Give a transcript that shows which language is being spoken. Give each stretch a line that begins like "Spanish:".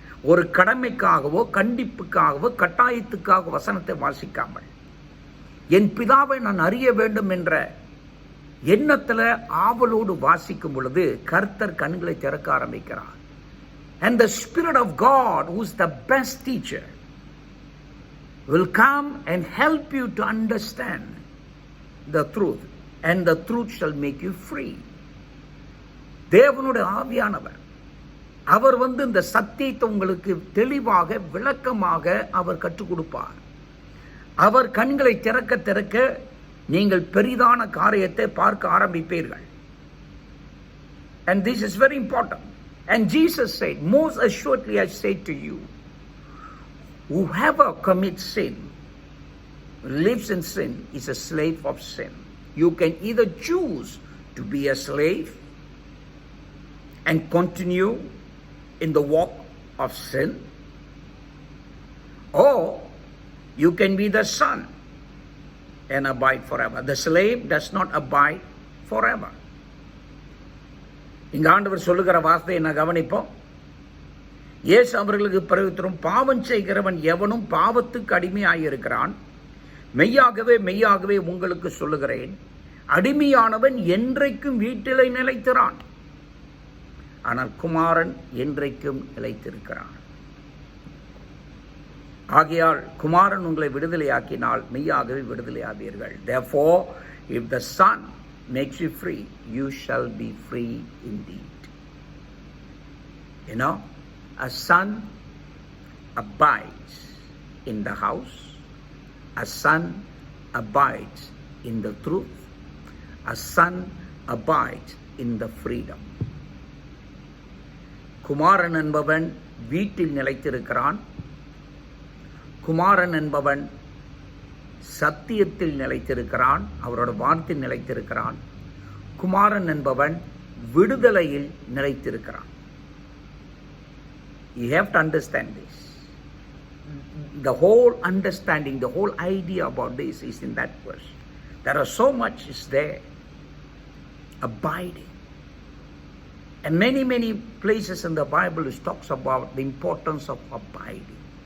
Tamil: ஒரு கடமைக்காகவோ கண்டிப்புக்காகவோ கட்டாயத்துக்காக வசனத்தை வாசிக்காமல் என் பிதாவை நான் அறிய வேண்டும் என்ற எண்ணத்தில் ஆவலோடு வாசிக்கும் பொழுது கர்த்தர் கண்களை திறக்க ஆரம்பிக்கிறார்.
English: And the Spirit of God, who is the best teacher, will come and help you to understand the truth, and the truth shall make you free.
Tamil: தேவனுடைய ஆவியானவர் அவர் இந்த சத்தியத்தை உங்களுக்கு தெளிவாக விளக்கமாக அவர் கற்றுக் கொடுப்பார். அவர் கண்களை திறக்க திறக்க நீங்கள் பெரிதான காரியத்தை பார்க்க ஆரம்பிப்பீர்கள்.
English: And this is very important. And Jesus said, most assuredly I say to you, whoever commits sin, lives in sin, is a slave of sin. You can either choose to be a slave and continue in the walk of sin, or you can be the son and abide forever. The slave does not abide forever.
Tamil: இங்க ஆண்டவர் சொல்லுகிற வார்த்தையை நான் கவனிப்போம். இயேசு அவர்களுக்கு பிரதியுத்தரம், பாவம் செய்கிறவன் எவனும் பாவத்துக்கு அடிமையாயிருக்கிறான். மெய்யாகவே மெய்யாகவே உங்களுக்கு சொல்லுகிறேன், அடிமையானவன் என்றைக்கும் வீட்டிலே நிலைத்திரான், ஆனால் குமாரன் என்றைக்கும் நிலைத்திருக்கிறான். ஆகையால் குமாரன் உங்களை விடுதலையாக்கினால் மெய்யாகவே விடுதலையாவீர்கள்.
English: Therefore, if the Son makes you free, you shall be free indeed. You know, a son abides in the house. A son abides in the truth. A son abides in the freedom.
Tamil: குமாரன் என்பவன் வீட்டில் நிலைத்திருக்கிறான். குமாரன் என்பவன் சத்தியத்தில் நிலைத்திருக்கிறான், அவரோட வார்த்தையில் நிலைத்திருக்கிறான். குமாரன் என்பவன் விடுதலையில் நிலைத்திருக்கிறான்.
English: You have to understand this. The whole understanding, the whole idea about this is in that verse. There are so much is there. Abiding. And many places in the Bible it talks about the importance of abiding.